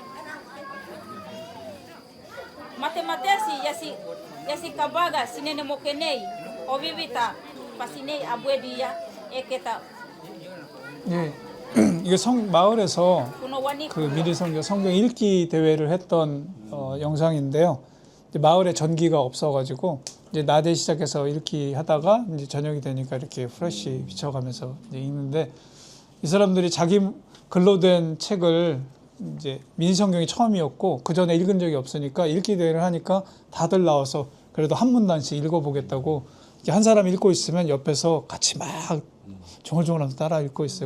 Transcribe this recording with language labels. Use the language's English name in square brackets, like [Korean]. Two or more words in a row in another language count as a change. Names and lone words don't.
[Korean] Matematesi yasi kabaga sinene mokenei ovivita pasinei abuedia eketa 예. 이게 마을에서 kuno 그 wanikua. 미리 성경 읽기 대회를 했던 영상인데요. 이제 마을에 전기가 없어가지고 이제 낮에 시작해서 읽기 하다가 이제 저녁이 되니까 이렇게 프레시 비춰가면서 이제 읽는데 이 사람들이 자기 글로 된 책을 이제 미니 성경이 처음이었고 그 전에 읽은 적이 없으니까 읽기 대회를 하니까 다들 나와서 그래도 한 문단씩 읽어보겠다고 이렇게 한 사람 읽고 있으면 옆에서 같이 막 종얼종얼하면서 따라 읽고 있어요.